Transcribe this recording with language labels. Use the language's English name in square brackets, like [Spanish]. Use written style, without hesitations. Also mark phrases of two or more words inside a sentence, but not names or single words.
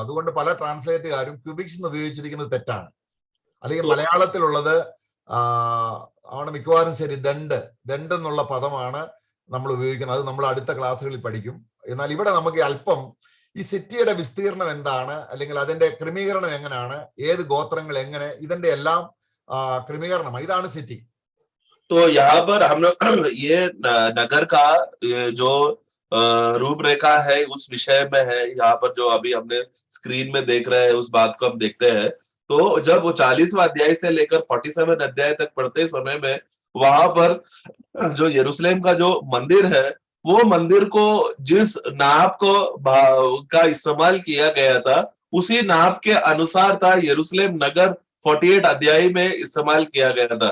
[Malayalam] അതുകൊണ്ട് പല ട്രാൻസ്ലേറ്റുകാരും ക്യൂബിക്സ് ഉപയോഗിച്ചിരിക്കുന്നത് തെറ്റാണ്. അല്ലെങ്കിൽ മലയാളത്തിലുള്ളത് ആണ് മിക്കവാറും ശരി. ദണ്ട് എന്നുള്ള പദമാണ് നമ്മൾ ഉപയോഗിക്കുന്നത്. അത് നമ്മൾ അടുത്ത ക്ലാസ്സുകളിൽ പഠിക്കും. എന്നാൽ ഇവിടെ നമുക്ക് അല്പം ഈ സിറ്റിയുടെ വിസ്തീർണം എന്താണ്, അല്ലെങ്കിൽ അതിന്റെ ക്രമീകരണം എങ്ങനെയാണ്, ഏത് ഗോത്രങ്ങൾ എങ്ങനെ, ഇതിന്റെ എല്ലാം ക്രമീകരണമാണ്. ഇതാണ് സിറ്റി. [Hindi] तो यहाँ पर हम लोग ये नगर का जो रूपरेखा है उस विषय में है। यहाँ पर जो अभी हमने स्क्रीन में देख रहे हैं उस बात को हम देखते हैं। तो जब वो 40वां अध्याय से लेकर 47 अध्याय तक पढ़ते समय में वहां पर जो यरूशलेम का जो मंदिर है वो मंदिर को जिस नाप को का इस्तेमाल किया गया था उसी नाप के अनुसार था यरूशलेम नगर 48 अध्याय में इस्तेमाल किया गया था।